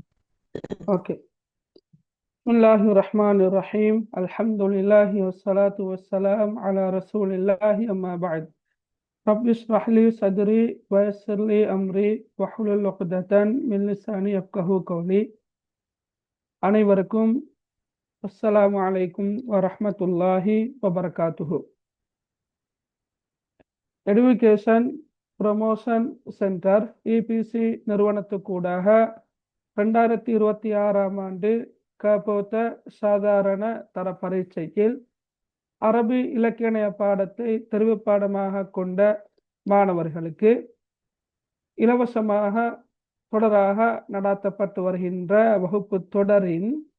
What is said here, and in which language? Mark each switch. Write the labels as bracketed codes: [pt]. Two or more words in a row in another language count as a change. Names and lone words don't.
[ar] Okay. بسم الله الرحمن الرحيم. الحمد لله والصلاة والسلام على رسول الله أما بعد. رب اشرح لي صدري و يسر لي أمري و احلل عقدة من لساني يفقهوا قولي. [ta] அனைவருக்கும் [ar] السلام عليكم و رحمة الله و بركاته. [ta] எடுகேஷன் ப்ரமோஷன் சென்டர் இபிசி நிறுவனத்துக்கூடாக 2026ஆம் ஆண்டு கபோத்த சாதாரண தர பரீட்சையில் அரபி இலக்கிய பாடத்தை தெரிவு பாடமாக கொண்ட மாணவர்களுக்கு இலவசமாக தொடராக நடாத்தப்பட்டு வருகின்ற வகுப்பு தொடரின்